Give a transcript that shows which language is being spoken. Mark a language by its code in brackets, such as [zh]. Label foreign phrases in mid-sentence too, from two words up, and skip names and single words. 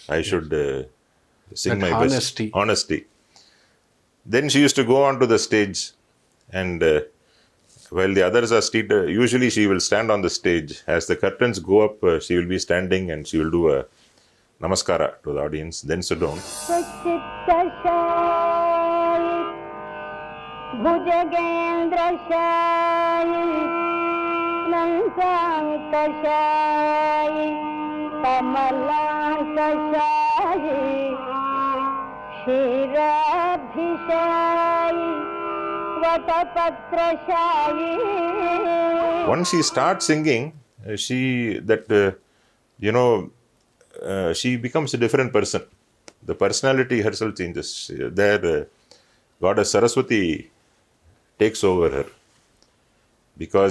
[en] I should sing That my honesty. best. Honesty. Then she used to go onto the stage, and while the others are seated, usually she will stand on the stage. As the curtains go up, she will be standing and she will do a namaskara to the audience, then sit down. [kn] ಭುಜಗೇಂದ್ರಶಾಯಿ ನಂಸಾಂಕಶಾಯಿ ಕಮಲಾಂಕಶಾಯಿ ಕ್ಷೀರಾಭಿಷಾಯಿ ವಟಪತ್ರಶಾಯಿ. [en] Once she starts singing, she becomes a different person. The personality herself changes. There, Goddess Saraswati takes over her, because